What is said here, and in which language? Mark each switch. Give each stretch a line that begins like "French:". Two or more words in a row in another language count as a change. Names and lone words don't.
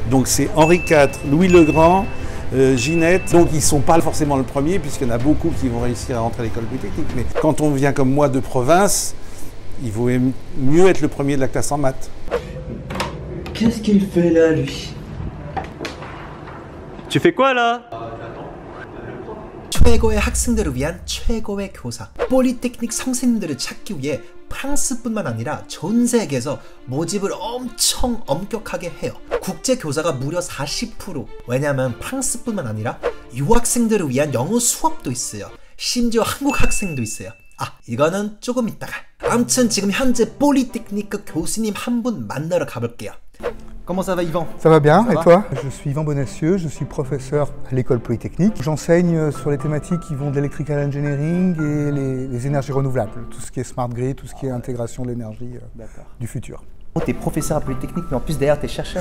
French: Donc c'est Henri IV, Louis le Grand, Ginette. Donc ils ne sont pas forcément le premier puisqu'il y en a beaucoup qui vont réussir à rentrer à l'école polytechnique. Mais quand on vient comme moi de province, il vaut mieux être le premier de la classe en maths. Qu'est-ce qu'il fait là, lui? Tu fais quoi là?
Korean: 최고의 학생들을 위한 최고의 교사. 폴리테크닉 선생님들을 찾기 위해 프랑스뿐만 아니라 전 세계에서 모집을 엄청 엄격하게 해요. 국제 교사가 무려 40%. 왜냐하면 프랑스뿐만 아니라 유학생들을 위한 영어 수업도 있어요. 심지어 한국 학생도 있어요. 이거는 조금 이따가. 아무튼 지금 현재 폴리테크니크 교수님 한 분 만나러 가볼게요.
French: Comment ça va, Yvan? Ça va bien, et toi? Je suis Yvan Bonacieux, je suis professeur à l'école polytechnique. J'enseigne sur les thématiques qui vont de l'
English: électrical engineering
French: et les énergies renouvelables, tout ce qui est
English: smart grid,
French: tout ce qui est intégration de l'énergie du futur. Tu es professeur à Polytechnique, mais en plus derrière tu es chercheur.